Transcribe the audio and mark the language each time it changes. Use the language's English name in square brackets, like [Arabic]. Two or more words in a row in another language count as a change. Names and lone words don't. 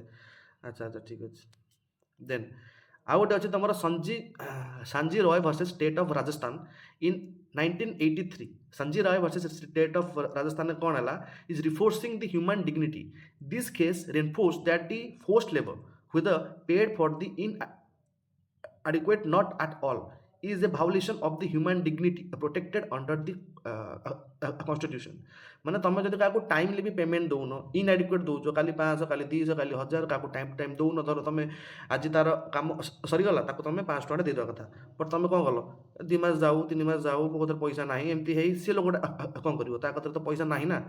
[Odia] ଆଚ୍ଛା ଆଚ୍ଛା, ଠିକ୍ ଅଛି। ଦେନ୍ ଆଉ ଗୋଟେ ଅଛି ତମର ସାଞ୍ଜି ରୟ ଭର୍ସେସ୍ ଷ୍ଟେଟ୍ ଅଫ୍ ରାଜସ୍ଥାନ ଇନ୍ 1983। ସାଞ୍ଜି ରୟ ଭର୍ସେସ୍ ଷ୍ଟେଟ୍ ଅଫ୍ ରାଜସ୍ଥାନରେ କ'ଣ ହେଲା, [English] is reinforcing the human dignity. this case reinforce that the forced labour whether paid for the inadequate not at all is a violation of the human dignity protected under the constitution। [Odia] ମାନେ ତମେ ଯଦି କାହାକୁ ଟାଇମଲି ବି ପେମେଣ୍ଟ ଦେଉନ, ଇନଆଡିକ୍ୱେଟ୍ ଦେଉଛ, କାଲି 500, କାଲି 200, କାଲି 1000, କାହାକୁ ଟାଇମ୍ ଟାଇମ୍ ଦେଉନ, ଧର ତମେ ଆଜି ତାର କାମ ସରିଗଲା, ତାକୁ ତମେ 500 ଟଙ୍କା ଦେଇଦେବା କଥା, ବଟ୍ ତମେ କ'ଣ କଲ, 2 ମାସ ଯାଉ, 3 ମାସ ଯାଉ, ମୋ କତିରେ ପଇସା ନାହିଁ, ଏମିତି ହେଇ ସେ ଲୋକଟା କ'ଣ କରିବ, ତା କତିରେ ତ ପଇସା ନାହିଁ ନା।